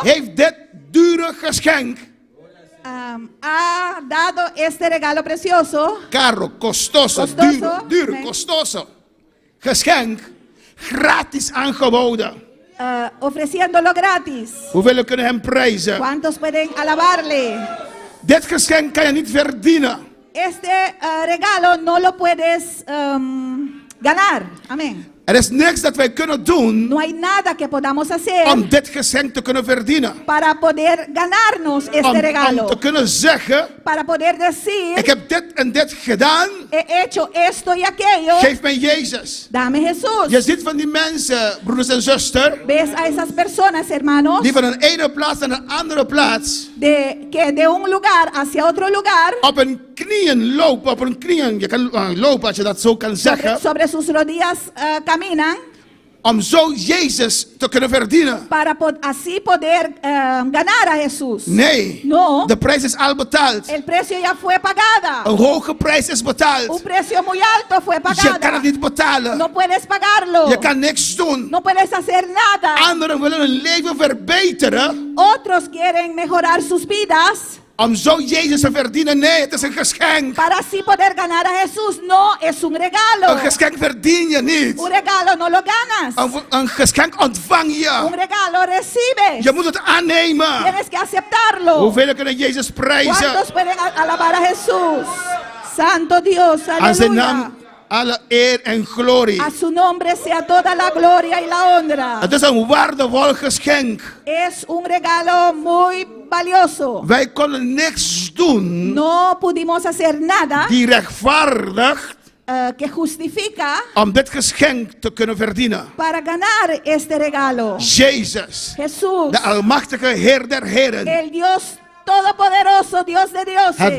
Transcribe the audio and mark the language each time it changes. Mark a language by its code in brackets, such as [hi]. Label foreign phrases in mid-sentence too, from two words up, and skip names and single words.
[nl] heeft dit dure geschenk, [es] ha dado este regalo precioso, caro, costoso, [nl] duur, costoso, geschenk, gratis aangeboden. [es] Ofreciéndolo gratis. [nl] Hoeveel kunnen hem prijzen? [es] ¿Cuántos pueden alabarle? [nl] Dit geschenk kan je niet verdienen. [es] Este regalo no lo puedes ganar. Amén. [nl] Er is niks dat wij kunnen doen [es] No hay nada que podamos hacer [nl] om dit geschenk te kunnen verdienen. [es] para poder ganarnos este regalo. [nl] Om te kunnen zeggen, [es] Para poder decir, [nl] ik heb dit en dit gedaan, [es] he hecho esto y aquello. [nl] geef mij Jezus. [es] Dame Jesús. [nl] Je ziet van die mensen, broeders en zusters, [es] Ves a esas personas, hermanos, [nl] die van een ene plaats naar een andere plaats [es] que de un lugar hacia otro lugar, [nl] op hun knieën lopen, op hun knieën, je kan lopen als je dat zo kan zeggen, [es] sobre sus rodillas caminan, [nl] om zo Jezus te kunnen verdienen. [es] para así poder ganar a Jesús. [nl] Nee, [es] No. [nl] de prijs is al betaald. [es] El precio ya fue pagada. [nl] Een hoge prijs is betaald. [es] Un precio muy alto fue [nl] Je kan [es] pagada. [nl] het niet betalen. [es] No puedes pagarlo. [nl] Je kan niks doen. [es] No puedes hacer nada. [nl] Anderen willen hun leven verbeteren. [es] Otros quieren mejorar sus vidas [nl] Om zo Jezus te verdienen. Nee, het is een geschenk. [es] para así poder ganar a Jesús. No, es un regalo. [nl] Een geschenk verdien je niet. [es] Un regalo no lo ganas. [nl] Een geschenk ontvang [es] Un [nl] je. [es] regalo recibes. [nl] Je moet het aannemen. [es] Tienes que aceptarlo. [nl] Hoeveel kunnen Jezus prijzen? [es] ¿Cuántos pueden alabar a Jesús? Santo Dios, [nl] Aan zijn [es] aleluya. [nl] naam alle eer en glorie. [es] A su nombre sea toda la gloria y la honra. [nl] Het is een waardevol geschenk. [es] Es un regalo muy valioso. [nl] Wij konden niks doen [es] No pudimos hacer nada [nl] die rechtvaardigt [es] que justifica [nl] om dit geschenk te kunnen verdienen. [es] para ganar este regalo. [nl] Jezus, [es] Jesús, [nl] de almachtige Heer der Heren, [es] el Dios todopoderoso, Dios de [nl] het [es] dioses.